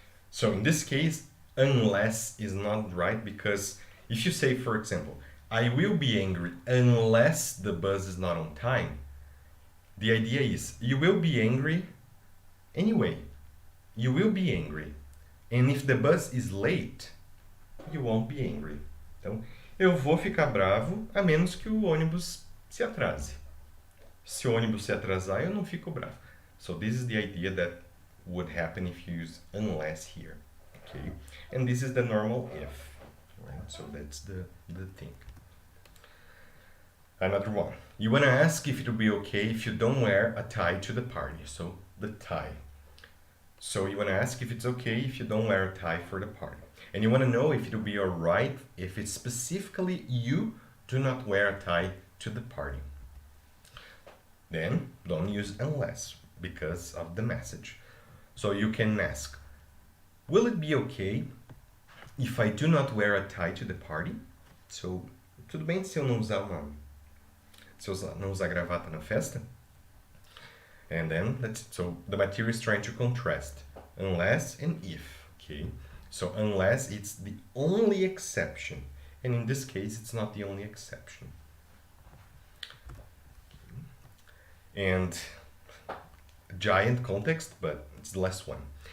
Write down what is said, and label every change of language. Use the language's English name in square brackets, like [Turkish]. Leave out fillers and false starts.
[English] So in this case, unless is not right, because if you say, for example, I will be angry unless the bus is not on time, the idea is you will be angry anyway. You will be angry. And if the bus is late, you won't be angry. [Portuguese] Então, eu vou ficar bravo a menos que o ônibus se atrase. Se o ônibus se atrasar, eu não fico bravo. [English] So this is the idea that would happen if you use unless here. Okay? And this is the normal if. Right? So that's the thing. Another one. You want to ask if it will be okay if you don't wear a tie to the party. So the tie. So you want to ask if it's okay if you don't wear a tie for the party. And you want to know if it will be alright if it's specifically you do not wear a tie to the party. Then don't use unless because of the message. So you can ask, will it be okay if I do not wear a tie to the party? [Portuguese] So, tudo bem se eu não usar não usar gravata na festa? [English] And then so the material is trying to contrast unless and if. Okay, so unless it's the only exception, and in this case it's not the only exception. And giant context, but it's the last one.